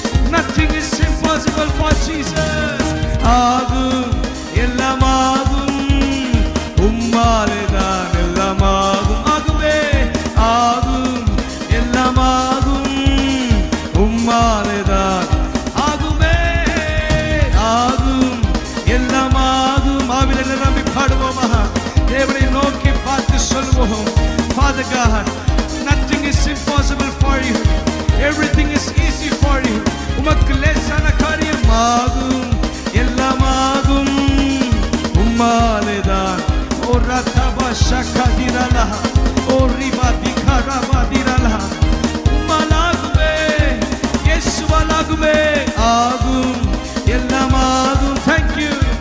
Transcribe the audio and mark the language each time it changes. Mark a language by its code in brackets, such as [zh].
[en] Nothing is impossible for Jesus. [ta] ஆகும் எல்லாமாகும், உம்மாலேதான் எல்லாமாகும். ஆகுமே ஆகும் எல்லாமாகும், உம்மாலேதான் ஆகுமே ஆகும் எல்லாமாகும். ஆவிலே நிரம்பி பாடுவோமா, தேவனை நோக்கி பார்த்து சொல்வோம். [en] Father God, nothing is impossible for you, everything is easy for you. [ta] உமக்கு லேசான காரியம் ஆகும் எல்லாமாகும், உம்மாலேதான். ஓ ரதபா ஷகதிரலா, ஓ ரிபா திகரபா திரலா, உம்மாலாகுமே இயேசுவாலாகுமே ஆகும் எல்லாமாகும். [en] Thank you.